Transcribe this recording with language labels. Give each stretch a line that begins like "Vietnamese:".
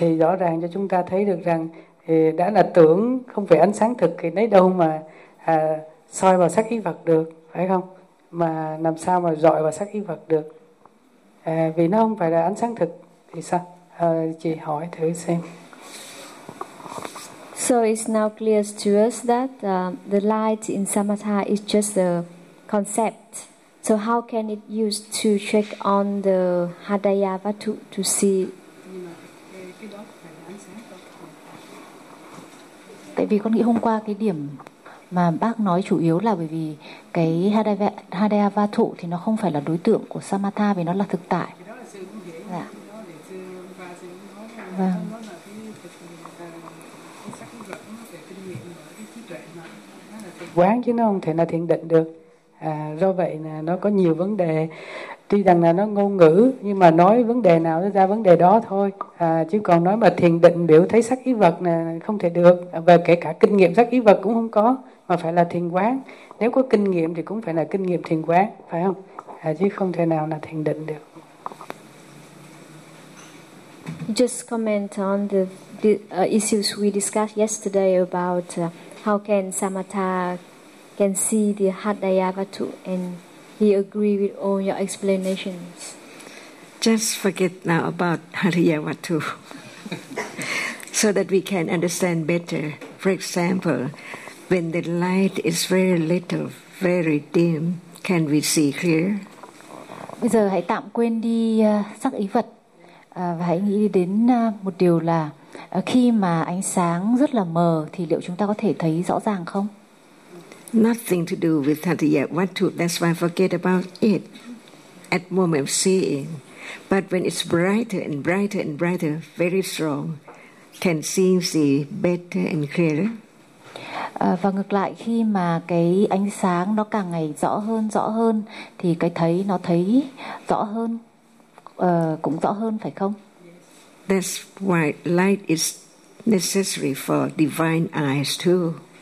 Vietnamese: Thì rõ ràng cho chúng ta thấy được rằng thì đã là tưởng, không phải ánh sáng thực, thì lấy đâu mà soi vào sắc ý vật được, phải không? Mà làm sao mà rọi vào sắc ý vật được? Vì nó không phải là ánh sáng thực thì sao? Chị hỏi thử xem.
English: So it's now clear to us that the light in samatha is just a concept. So how can it use to check on the hadaya vatu to see?
Vietnamese: Tại vì con nghĩ hôm qua cái điểm mà bác nói chủ yếu là bởi vì cái hadaya vatu thì nó không phải là đối tượng của samatha vì nó là thực tại. Vâng. Quán chứ nó không thể là thiền định được. Do vậy là nó có nhiều vấn đề. Tuy rằng là nó ngôn ngữ, nhưng mà nói vấn đề nào nó ra vấn đề đó thôi. Chứ còn nói mà thiền định biểu thấy sắc ý vật là không thể được. Và kể cả kinh nghiệm sắc ý vật cũng không có, mà phải là thiền quán. Nếu có kinh nghiệm thì cũng phải là kinh nghiệm thiền quán, phải không? Chứ không thể nào là thiền định được.
English: Just comment on the issues we discussed yesterday about how can samatha can see the hadaya vatu, and he agree with all your explanations. Just forget now about hadaya vatu so that we can understand better. For example, when the light is very little, very dim, can we see clear?
Vietnamese: Bây giờ hãy tạm quên đi sắc ý vật và hãy nghĩ đến một điều là khi mà ánh sáng rất là mờ thì liệu chúng ta có thể thấy rõ ràng không?
English: Nothing to do with hadaya vatu, that's why I forget about it at moment of seeing. But when it's brighter and brighter and brighter, very strong, can seeing see better and clearer?
Vietnamese: Và ngược lại, khi mà cái ánh sáng nó càng ngày rõ hơn thì cái thấy nó thấy rõ hơn, cũng rõ hơn, phải không?
English: That's why light is necessary for divine eyes too.